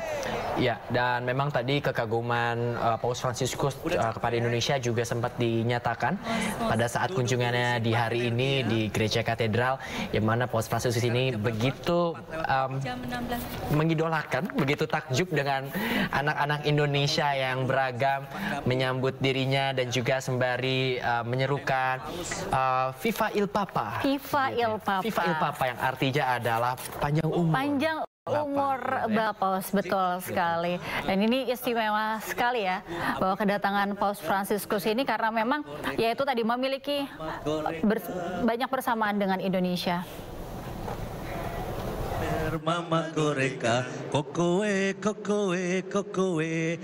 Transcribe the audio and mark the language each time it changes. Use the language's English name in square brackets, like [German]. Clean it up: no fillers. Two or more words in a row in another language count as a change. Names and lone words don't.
[Indonesian] Ya, dan memang tadi kekaguman Paus Fransiskus kepada Indonesia juga sempat dinyatakan pada saat kunjungannya di hari ini di Gereja Katedral, yang mana Paus Fransiskus ini begitu mengidolakan, begitu takjub dengan anak-anak Indonesia yang beragam menyambut dirinya dan juga sembari menyerukan [Italian] Viva il Papa. Viva il Papa. Viva il Papa [Indonesian] yang artinya adalah panjang umur. Panjang umur Paus, betul sekali. Dan ini istimewa sekali ya, bahwa kedatangan Paus Fransiskus ini karena memang yaitu tadi memiliki banyak persamaan dengan Indonesia. Mama koreka, kokoe, kokoe, kokoe.